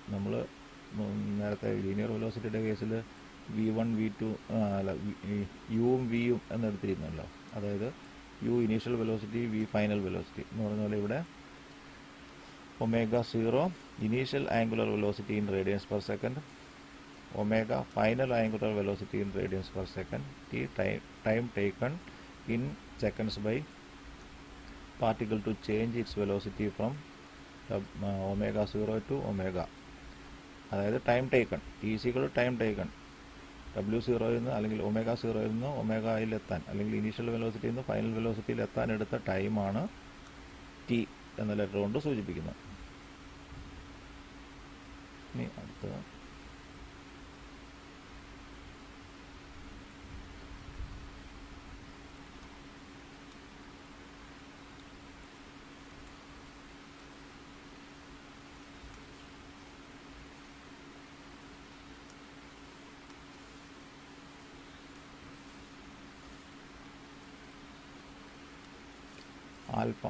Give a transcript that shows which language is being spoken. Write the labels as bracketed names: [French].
[Malayalam] നമ്മൾ നേരത്തെ ലീനിയർ വെലോസിറ്റിയുടെ കേസിൽ V1 V2 യുവും വിയും എന്നെടുത്തിരുന്നല്ലോ. അതായത് U initial velocity, V final velocity എന്ന് പറഞ്ഞ പോലെ ഇവിടെ omega 0 initial angular velocity in radians per second, [English] omega final angular velocity in radians per second, t time taken in seconds by particle to change its velocity from omega 0 to omega. [Malayalam] അതായത് time taken, T equal to time taken. W0 നിന്ന് അല്ലെങ്കിൽ omega 0 നിന്ന് ഒമേഗയിലെത്താൻ അല്ലെങ്കിൽ initial വെലോസിറ്റിയിൽ നിന്ന് final വെലോസിറ്റിയിൽ എത്താൻ എടുത്ത ടൈമാണ് T എന്ന ലെറ്റർ കൊണ്ട് സൂചിപ്പിക്കുന്നത്. ഇനി അടുത്ത ആൽഫ.